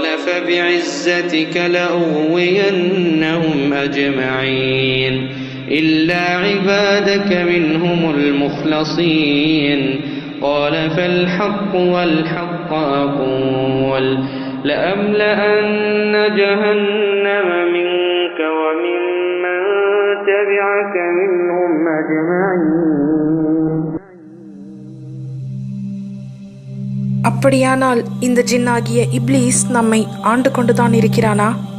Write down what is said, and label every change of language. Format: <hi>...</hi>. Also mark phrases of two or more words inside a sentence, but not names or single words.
<ar>فبعزتك لأغوينهم أجمعين إلا عبادك منهم المخلصين قال فالحق والحق أقول لأملأن جهنم منك وممن تبعك منهم أجمعين.</ar> <ta>அப்படியானால் இந்த ஜின்னாகிய இப்லீஸ் நம்மை ஆண்டு கொண்டுதான் இருக்கிறானா?</ta>